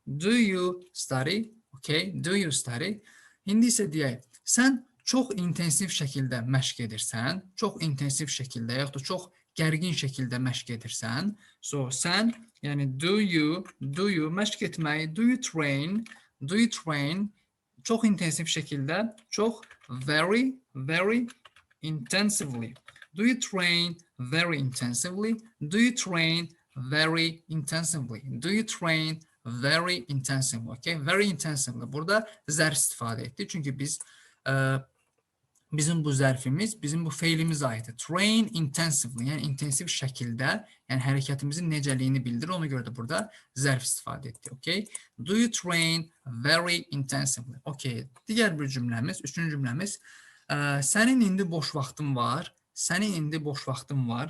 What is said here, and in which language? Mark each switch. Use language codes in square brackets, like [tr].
[en] Do you study? Okay, do you study? [az] İndi isə deyək, sən çox intensiv şəkildə məşq edirsən, çox intensiv şəkildə, yaxud da çox gərgin şəkildə məşq edirsən. So, sən, yəni do you məşq etmək, [en] do you train, [az] çox intensiv şəkildə, çox [en] very intensively. Do you train very intensively? Do you train very intensively? Do you train very intensively? Okay, very intensively. [az] Burada zərf istifadə etdik. Çünki bizim bu zərfimiz, bizim bu feilimiz aiddir. Train intensively, yəni intensiv şəkildə, yəni hərəkətimizin necəliyini bildirir. Ona görə də burada zərf istifadə etdik. [en] Okay? Do you train very intensively? Okay. [az] Digər bir cümləmiz, üçüncü cümləmiz. Sənin indi boş vaxtın var. Sənin indi boş vaxtın var.